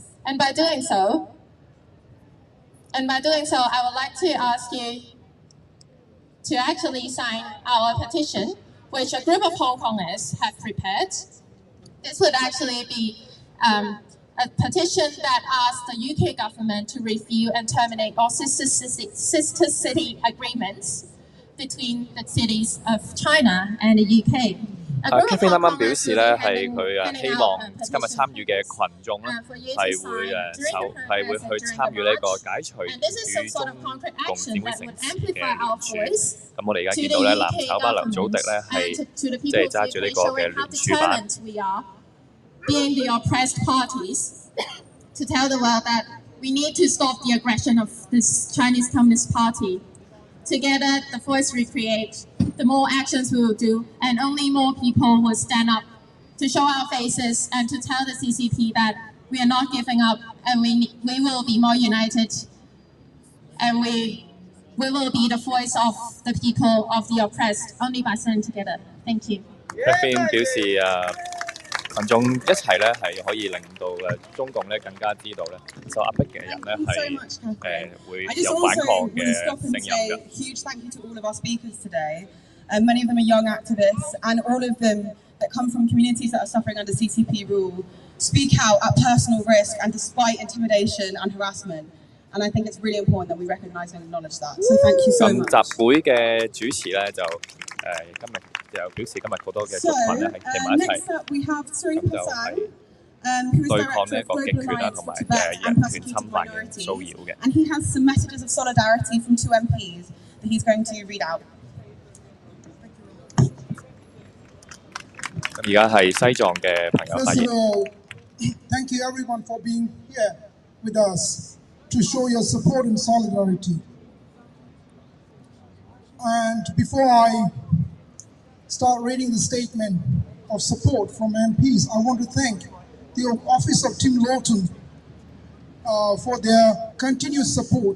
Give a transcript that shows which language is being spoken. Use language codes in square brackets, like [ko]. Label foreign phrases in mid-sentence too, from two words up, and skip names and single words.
[en] And by doing so, I would like to ask you to actually sign our petition, which a group of Hong Kongers have prepared. This would actually be a petition that asks the UK government to review and terminate all sister city agreements between the cities of China and the UK. [yue] Catherine 啱啱表示咧，係佢希望今日參與嘅群眾咧係會去參與呢個解除與中共姊妹城市嘅聯署。咁我哋而家見到咧，藍籌班梁祖迪咧係即係揸住呢個嘅聯署板。 [en] Being the oppressed parties, to tell the world that we need to stop the aggression of this Chinese Communist Party. Together, the voice we create, the more actions we will do, and only more people will stand up to show our faces and to tell the CCP that we are not giving up and we will be more united and we will be the voice of the people of the oppressed only by standing together. Thank you. [yue] 一邊表示群眾一齊咧係可以令到中共咧更加知道咧受壓迫嘅人咧係會有反抗嘅聲音嘅。 [en] Huge thank you to all of our speakers today. Many of them are young activists, and all of them that come from communities that are suffering under CCP rule speak out at personal risk and despite intimidation and harassment. And I think it's really important that we recognise and acknowledge that. So thank you so much. [yue] 咁集會嘅主持咧就今日就表示今日好多嘅族群咧係企埋一齊，咁就係對抗呢一個極權啦，同埋人權侵犯嘅騷擾嘅。 [en] And he has some messages of solidarity from 2 MPs that he's going to read out. [yue] 咁而家係西藏嘅朋友發言。 [en] Thank you everyone for being here with us to show your support and solidarity. And before I start reading the statement of support from MPs, I want to thank the office of Tim Lawton for their continuous support.